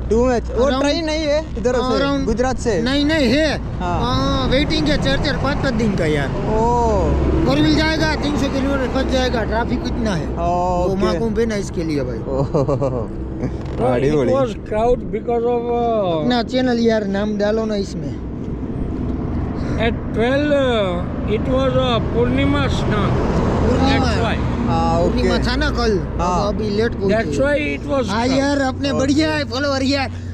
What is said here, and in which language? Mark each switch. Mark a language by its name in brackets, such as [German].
[Hindi] वो ट्रेन नहीं है इधर से गुजरात से? नहीं है. हाँ. वेटिंग है 4-5 दिन का यार. ओ, और मिल जाएगा 300 किलोमीटर फंस जाएगा. ट्रैफिक कितना है वो महाकुंभ है ना, इसके लिए भाई. [English] No, it was crowd because of. [Hindi] अपना चैनल यार नाम डालो ना इसमें. [English] At 12 it was Purnima Snan. That's why. [Hindi] पूर्णिमा था ना कल. अभी लेट पहुंचे. [English] That's why it was. [Hindi] हाँ यार, अपने बढ़िया है फॉलोवर यार.